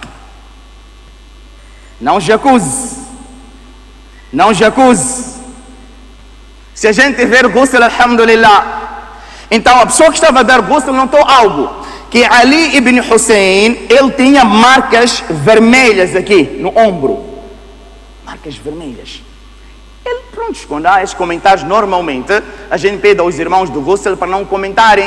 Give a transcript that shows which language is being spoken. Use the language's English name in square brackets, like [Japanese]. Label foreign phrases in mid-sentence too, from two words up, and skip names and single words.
[Portuguese] Não jacuzzi. Não jacuzzi. Se a gente ver ghusl, alhamdulillah. Então a pessoa que estava a dar ghusl notou algo. Que Ali ibn Hussein, ele tinha marcas vermelhas aqui no ombro. Marcas vermelhas. Ele, pronto, quando há esses comentários, normalmente a gente pede aos irmãos do ghusl para não comentarem.